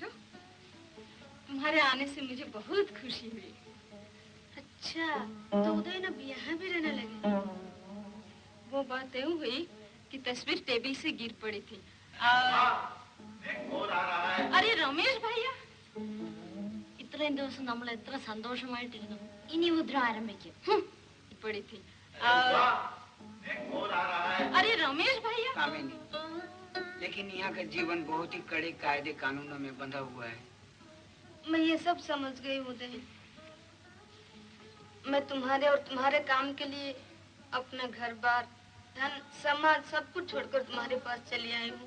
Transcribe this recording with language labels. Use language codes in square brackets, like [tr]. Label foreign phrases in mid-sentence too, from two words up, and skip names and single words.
[hi] तुम्हारे आने से मुझे बहुत खुशी हुई। अच्छा, तो उदय ना यहाँ भी रहने लगे? वो बात यूं हुई कि तस्वीर टेबल से गिर पड़ी थी। अरे रमेश भैया, [ml] ഇത്രയും ദിവസം നമ്മൾ എത്ര സന്തോഷമായിട്ടിരുന്നു. ഇനി മുദ്ര ആരംഭിക്കും. [hi] पड़ी थी। अरे रमेश भैया। कामिनी, लेकिन यहाँ का जीवन बहुत ही कड़े कायदे कानूनों में बंधा हुआ है। मैं ये सब समझ गई उदय। मैं तुम्हारे और तुम्हारे काम के लिए अपना घर बार, धन, समाज सब कुछ छोड़कर तुम्हारे पास चली आई हूँ।